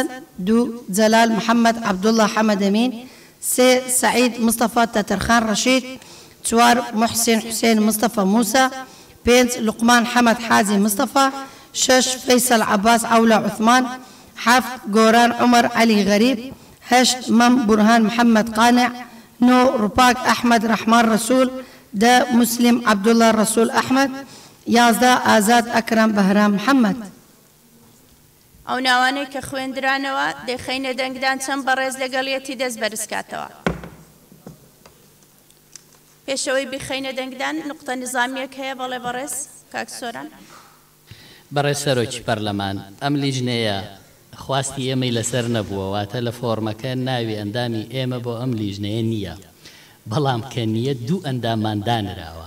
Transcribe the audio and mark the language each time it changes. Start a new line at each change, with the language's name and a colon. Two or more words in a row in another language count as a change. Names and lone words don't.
Central Kurdish: دوو جەلال محەممەد عەبدوڵڵا حەمەد ئەمین، سێ سعید مستەفا تەتەرخان ڕەشید، چوار محسین حوسێن مستەفا موسا، پێنج لوقمان حەمەد حازی مستەفا، شەش فەیسەل عەباس عەولا عوثمان، حەفت گۆران عومەر عەلی غەریب، هەشت مەم بورهان محەممەد قانع، نۆ ڕوپاک ئەحمەد ڕەحمان ڕەسوول، ده مسلم عبد الله رسول أحمد 11 آزاد أكرم بهرام محمد ئەو ناوانەی کە خوێندرانەوە دەخەینە دەنگدان چەند بەڕێز لەگەڵیەتی دەست بەرزکاتەوە. پێشەوەی بخەینە دەنگدان نقطە نظامیەک هەیە بەڵێ بەڕێز کاک سۆران. بەڕێز سەرۆکی پەرلەمان ئەم لیژنەیە خواستی ئێمەی لەسەر نەبووە واتە لە فۆرمەکە ناوی ئەندامی ئێمە بۆ ئەم لیژنەیە نییە بەڵام کە نییە دوو ئەنداممان دانراوە.